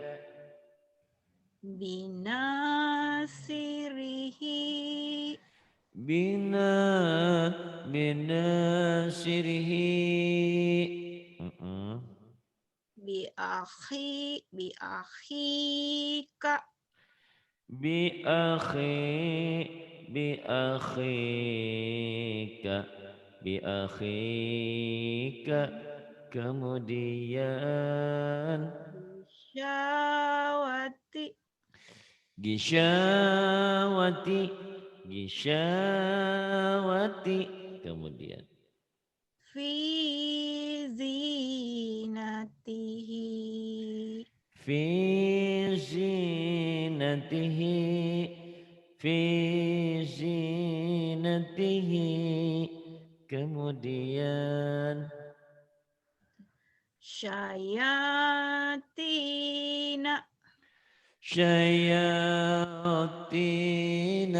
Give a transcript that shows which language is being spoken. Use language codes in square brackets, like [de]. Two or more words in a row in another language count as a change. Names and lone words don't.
[ar] Binasirihi. bina binasirihi Biakhika. بأخي بأخيك بأخيك, [id] kemudian [ar] Syawati. gisyawati, gisyawati, kemudian في زينته. في زينته في زينته, kemudian Syayatina. syayatina.